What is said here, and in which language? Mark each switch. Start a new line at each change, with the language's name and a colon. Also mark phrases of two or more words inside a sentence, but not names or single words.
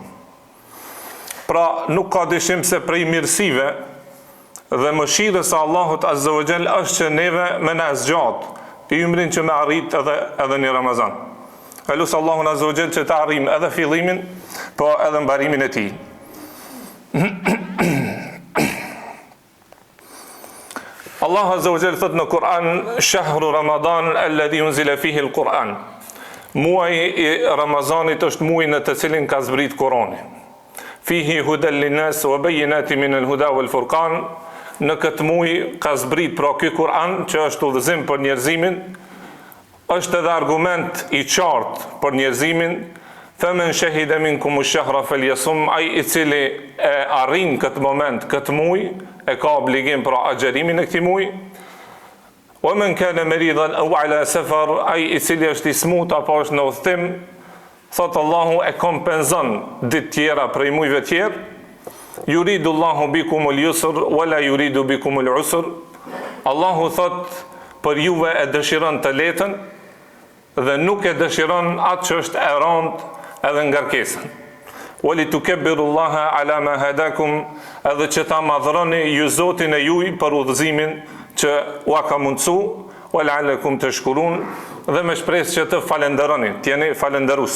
Albanian: Pra nuk ka dyshim se prej mirësive dhe mëshirës së Allahut
Arabic: عز وجل
Albanian: është që neve me na zgjat ymrin që me arrit edhe në Ramazan. Elus Allahun
Arabic: عز وجل
Albanian: që ta arrijmë edhe fillimin, po edhe mbarimin e tij. Allah
Arabic: عز وجل
Albanian: thot në Kur'an:
Arabic: شهر رمضان الذي أنزل فيه القرآن.
Albanian: Muaji i Ramazanit është muaji në të cilin ka zbrit Kurani.
Arabic: فيه هدى للناس وبينات من الهدى والفرقان.
Albanian: Në këtë muaj ka zbrit pra ky Kur'an që është udhëzim për njerëzimin, është edhe argument i qartë për njerëzimin.
Arabic: فمن شهد منكم الشهر فليصمه,
Albanian: ai i cili e arrin këtë moment, këtë muaj, e ka obligim pra agjerimin e këtij muaji.
Arabic: ومن كان مريضا أو على سفر,
Albanian: ai i cili është i smut apo është në udhtim, thot Allahu e kompenzon ditë tjera prej muajve tjerë.
Arabic: يريد الله بكم اليسر ولا يريد بكم العسر.
Albanian: Allahu thot për juve e dëshiron të letën dhe nuk e dëshiron atë që është e rëndë edhe ngarkesën.
Arabic: ولتكبروا الله على ما هداكم,
Albanian: edhe që ta madhroni ju Zotin e juj për udhëzimin që ua ka mundsu,
Arabic: ولعلكم تشكرون,
Albanian: dhe me shpresë që të falenderoni, t'jeni falenderus.